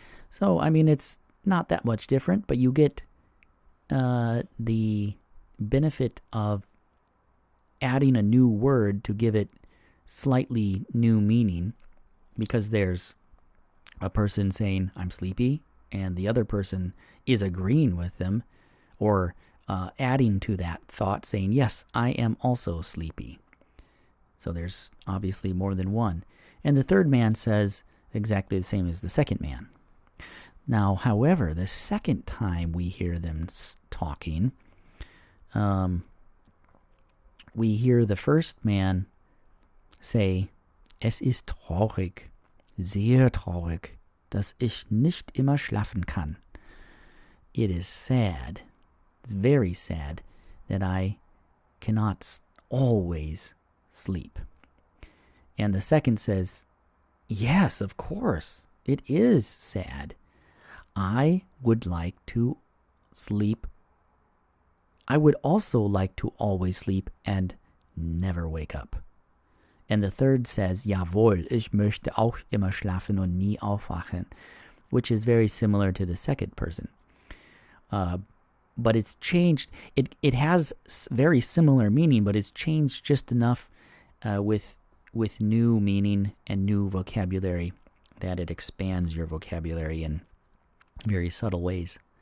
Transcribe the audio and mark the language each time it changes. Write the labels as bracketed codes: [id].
[en] So, I mean, it's not that much different, but you get the benefit of adding a new word to give it slightly new meaning, because there's a person saying, I'm sleepy, and the other person is agreeing with them, or adding to that thought, saying, yes, I am also sleepy. So there's obviously more than one. And the third man says exactly the same as the second man. Now, however, the second time we hear them talking, we hear the first man say, [de] Es ist traurig, sehr traurig, dass ich nicht immer schlafen kann. [en] It is sad, it's very sad, that I cannot always sleep. And the second says, yes, of course, it is sad. I would like to sleep. I would also like to always sleep and never wake up. And the third says, [de] Jawohl, ich möchte auch immer schlafen und nie aufwachen, [en] which is very similar to the second person. But it's changed. It has very similar meaning, but it's changed just enough with new meaning and new vocabulary that it expands your vocabulary in very subtle ways.